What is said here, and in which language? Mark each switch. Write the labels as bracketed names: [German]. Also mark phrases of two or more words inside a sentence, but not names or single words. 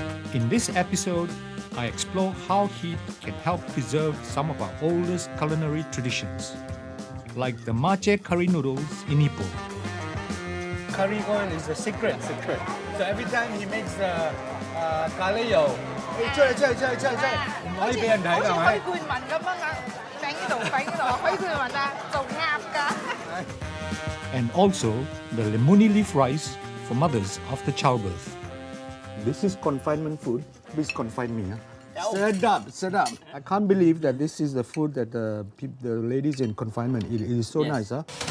[English] In this episode, I explore how heat can help preserve some of our oldest culinary traditions, like the Majie Curry Noodles in Ipoh. Curry oil is the secret. So every time he makes the curry [Cantonese] 油，唔可以俾人睇㗎，係咪？好似許冠文咁樣啊，揈呢度揈呢度，許冠文啊，做鴨㗎。 [English] And also the Lemuni leaf rice for mothers after childbirth. This is confinement food. Please confine me. Sedap. I can't believe that this is the food that the ladies in confinement eat. It is so nice, huh?